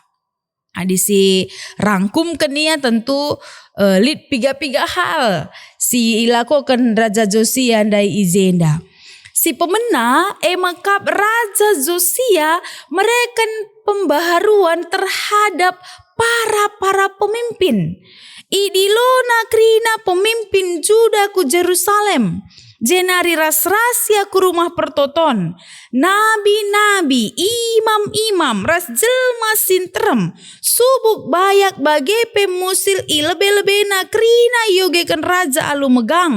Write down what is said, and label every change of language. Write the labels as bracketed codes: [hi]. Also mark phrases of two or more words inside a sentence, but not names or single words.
[btx] Adisi rangkum kenia tentu lid piga-piga hal si ilakokan Raja Josia ndai izenda. Si pemena makap Raja Josia mereken [id] pembaharuan terhadap para pemimpin. [btx] Idilona krina pemimpin Juda ku Jerusalem. Jenari ras-rasia ku rumah pertoton. Nabi-nabi, imam-imam, ras jelma sintrem. Subuk bayak bage pemusil lebe-lebena krina yogekan raja alu megang.